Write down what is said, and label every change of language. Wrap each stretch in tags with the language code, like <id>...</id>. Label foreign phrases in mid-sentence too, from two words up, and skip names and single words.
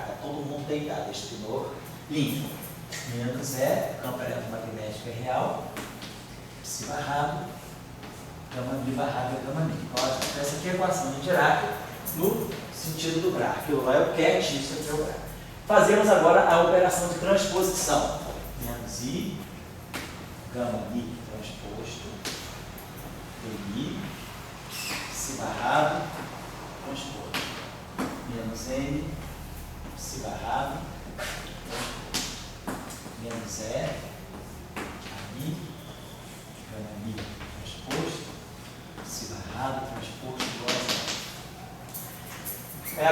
<pt>Está todo mundo deitado, espinor limpo. Menos E, campo eletromagnético é real. Psi barrado, gama mi barrado é gama mi. Então, essa aqui é a equação de Dirac no sentido do braço. Aquilo lá é o cat, isso aqui é o braço. Fazemos agora a operação de transposição. Menos I, gama mi transposto, dmi, psi barrado, transposto. Menos n, psi barrado, transposto. Menos E, a mi, gama mi transposto, psi barrado, transposto, igual a zero.</pt>